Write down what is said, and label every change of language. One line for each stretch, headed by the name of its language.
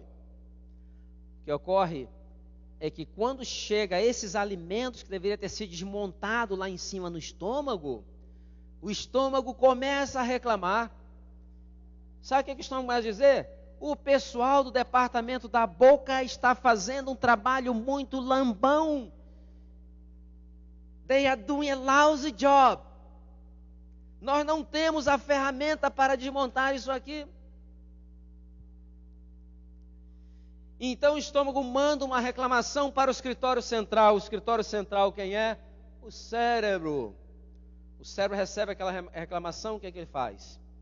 Portuguese: O que ocorre é que quando chega esses alimentos que deveriam ter sido desmontados lá em cima no estômago, o estômago começa a reclamar. Sabe o que estão a dizer? O pessoal do departamento da boca está fazendo um trabalho muito lambão.
English: They are doing a lousy job.
Portuguese: Nós não temos a ferramenta para desmontar isso aqui. Então o estômago manda uma reclamação para o escritório central. O escritório central quem é? O cérebro. O cérebro recebe aquela reclamação, o que é que ele faz?